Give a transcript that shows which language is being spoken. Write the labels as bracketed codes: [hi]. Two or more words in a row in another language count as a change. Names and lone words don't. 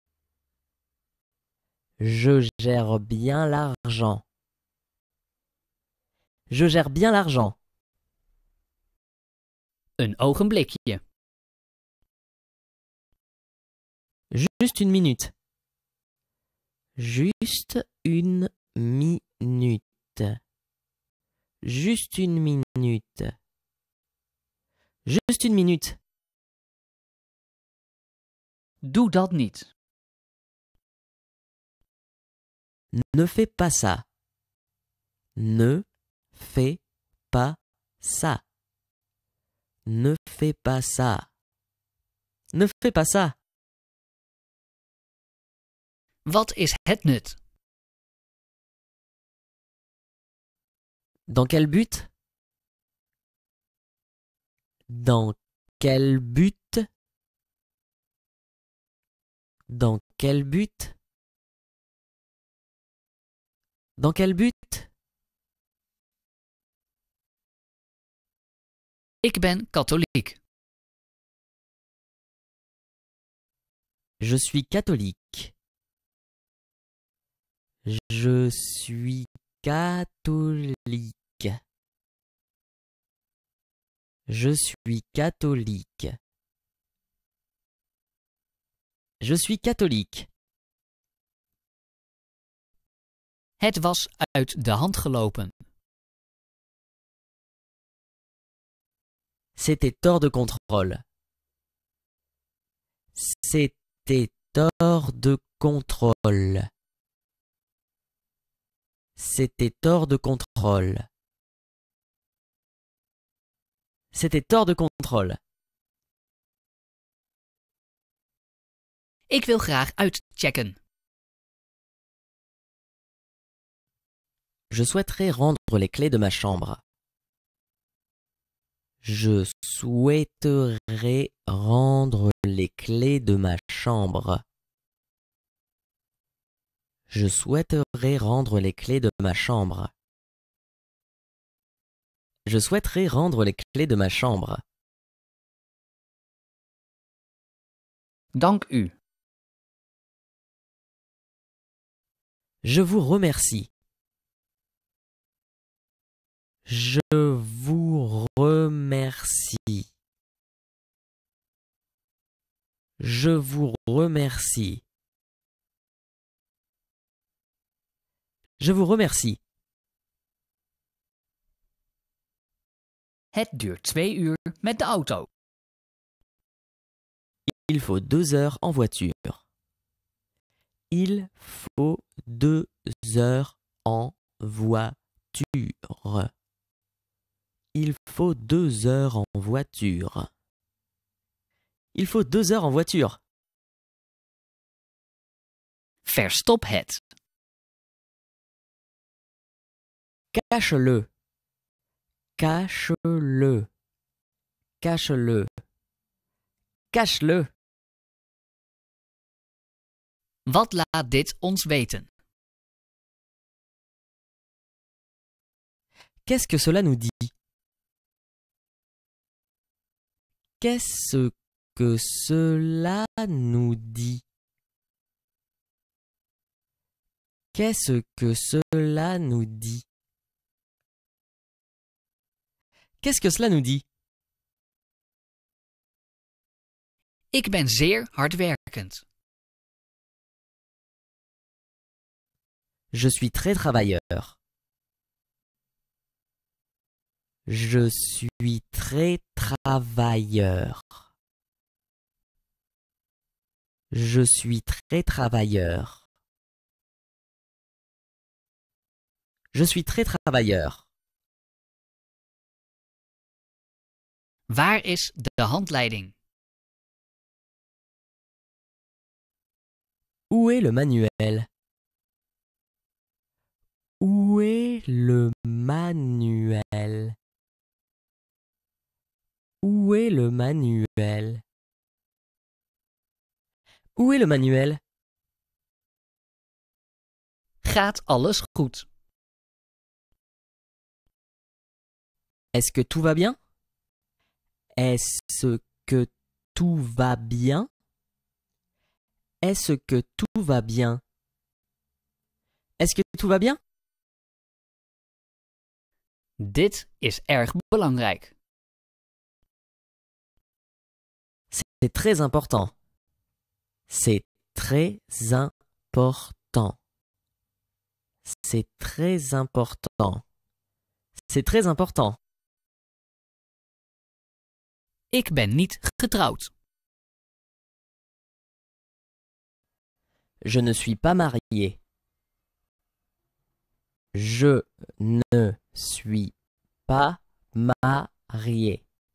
[fr] Je gère bien l'argent. Je gère bien l'argent. [nl] Een ogenblikje. [fr] Juste une minute. Juste une minute. Juste une minute. Juste une minute. [nl] Doe dat niet. [fr] Ne fais pas ça. Ne fais pas ça. Ne fais pas ça. Ne fais pas ça. [nl] Wat is het nut? [fr] Dans quel but? Dans quel but? Dans quel but? Dans quel but? [nl] Ik ben katholiek. [fr] Je suis catholique. Je suis catholique. Je suis catholique. Je suis catholique. [nl] Het was uit de hand gelopen. [fr] C'était hors de contrôle. C'était hors de contrôle. C'était hors de contrôle. C'était hors de contrôle. [nl] Ik wil graag uitchecken. [fr] Je souhaiterais rendre les clés de ma chambre. Je souhaiterais rendre les clés de ma chambre. Je souhaiterais rendre les clés de ma chambre. Je souhaiterais rendre les clés de ma chambre. [nl] Dank u. [fr] Je vous remercie. Je vous remercie. Je vous remercie. Je vous remercie. [nl] Het duurt 2 uur met de auto. [fr] Il faut 2 heures en voiture. Il faut 2 heures en voiture. Il faut 2 heures en voiture. Il faut 2 heures en voiture. [nl] Verstop het. [fr] Cache-le. Cache-le. Cache-le. Cache-le. [nl] Wat laat dit ons weten? [fr] Qu'est-ce que cela nous dit? Qu'est-ce que cela nous dit? Qu'est-ce que cela nous dit? Qu'est-ce que cela nous dit? [nl] Ik ben zeer hardwerkend. [fr] Je suis très travailleur. Je suis très travailleur. Je suis très travailleur. Je suis très travailleur. [nl] Waar is de handleiding? [fr] Où est le manuel? Où est le manuel? Où est le manuel? Où est le manuel? [nl] Gaat alles goed? [fr] Est-ce que tout va bien? Est-ce que tout va bien? Est-ce que tout va bien? Est-ce que tout va bien? [nl] Dit is erg belangrijk. [fr] C'est très important. C'est très important. C'est très important. C'est très important. [nl] Ik ben niet getrouwd. [fr] Je ne suis pas marié. Je ne suis pas marié.